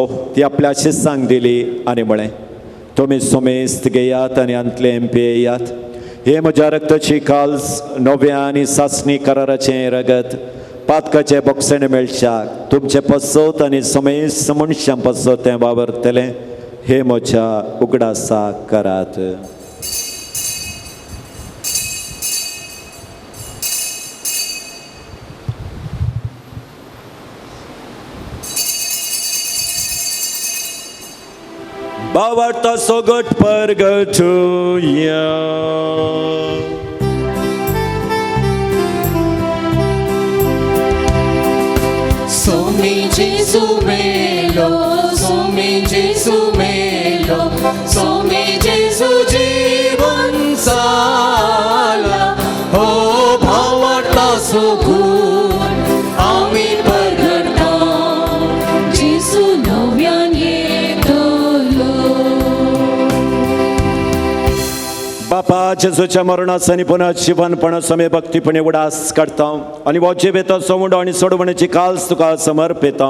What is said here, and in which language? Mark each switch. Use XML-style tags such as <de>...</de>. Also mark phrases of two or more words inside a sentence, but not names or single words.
<kok>ती आपल्या शिसांक दिली आनी म्हळें तुमी सोमेस्त घेयात आनी अंतलें पियेयात हे म्हज्या रक्ताची काल्स नव्या आनी सासणी कराराचें रगत पातकाचे बोक्सेण मेळच्याक तुमचे पसत आनी समेस्त मनशां पसत तें वावरतलें हे म्हज्या उगडासाक करात. Bavarta sogot pargatuya. Somi Gesù melo, somi Gesù melo, somi Gesù जीवन साला. हो भावार्ता सुगुण आम्ही परगडता जेसू नव्यान येतलो. बापा जेजूच्या मरणास आनी पुनर्जीवनपणास आमी भक्तीपणे उडास काडटा आनी हो जिवेतो सोडून आनी सोडवण्याची काल्स तुका समर्पिता.</kok>